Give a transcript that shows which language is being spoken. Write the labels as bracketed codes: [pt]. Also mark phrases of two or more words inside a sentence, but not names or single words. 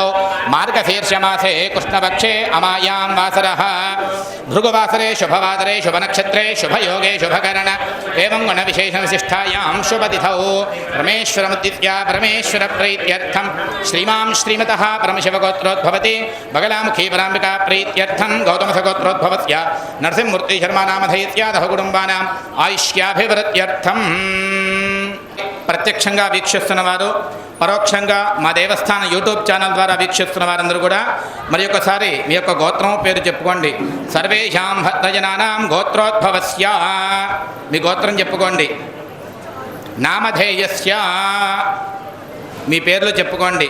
[sa] मार्गशीर्षमासे कृष्णपक्षे अमायां वासरः भृगुवासरे शुभवासरे शुभनक्षत्रे शुभयोगे शुभकरण एवं गुणविशेषविशिष्टायां शुभतिथौ परमेश्वरमुद्दिश्य परमेश्वरप्रीत्यर्थं श्रीमां श्रीमतः परमशिवगोत्रोद्भवति बगलामुखी पराम्बिका प्रीत्यर्थं गौतमसगोत्रोद्भवस्य नरसिंहमूर्तिशर्मानामधेयस्यादः कुटुम्बानाम् आयुष्याभिवृद्ध्यर्थं. [te] ప్రత్యక్షంగా వీక్షిస్తున్న వారు పరోక్షంగా మా దేవస్థాన యూట్యూబ్ ఛానల్ ద్వారా వీక్షిస్తున్న వారందరూ కూడా మరి ఒకసారి మీ యొక్క గోత్రం పేరు చెప్పుకోండి. [sa] సర్వేషాం భక్తజనానాం గోత్రోద్భవస్య [te] మీ గోత్రం చెప్పుకోండి. నామధేయస్య మీ పేర్లు చెప్పుకోండి.